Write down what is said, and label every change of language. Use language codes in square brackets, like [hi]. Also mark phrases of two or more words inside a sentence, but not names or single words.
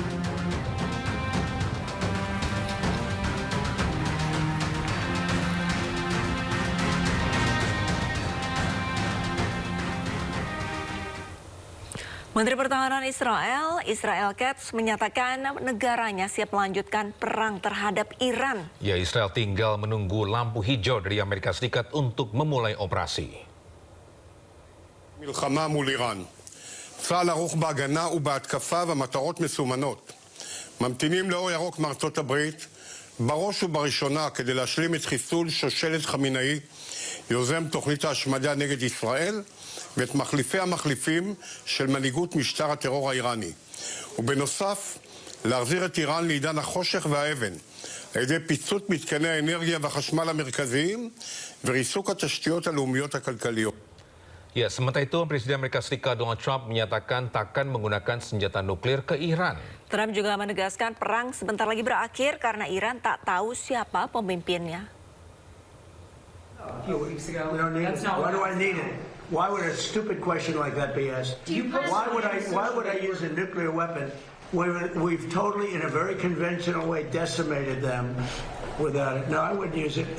[id] Menteri Pertahanan Israel Katz menyatakan negaranya siap melanjutkan perang terhadap Iran. Ya, Israel tinggal menunggu lampu hijau dari Amerika Serikat untuk memulai operasi. [he] מלחמה מול איראן. צה"ל ערוך בהגנה ובהתקפה והמטרות מסומנות. ממתינים לאור ירוק מארצות הברית, בראש ובראשונה כדי להשלים את חיסול שושלת חמינאי, יוזם תוכנית ההשמדה נגד ישראל, ואת מחליפי המחליפים של מנהיגות משטר הטרור האיראני. ובנוסף, להחזיר את איראן לעידן החושך והאבן, על ידי פיצוץ מתקני האנרגיה והחשמל המרכזיים, וריסוק התשתיות הלאומיות הכלכליות. [id] Ya, sementara itu Presiden Amerika Serikat Donald Trump menyatakan takkan menggunakan senjata nuklir ke Iran. Trump juga menegaskan perang sebentar lagi berakhir karena Iran tak tahu siapa pemimpinnya. [en] A few weeks ago. We don't need it. Why do I need it? Why would a stupid question like that be asked? Why would I use a nuclear weapon when we've totally, in a very conventional way, decimated them without it? No, I wouldn't use it.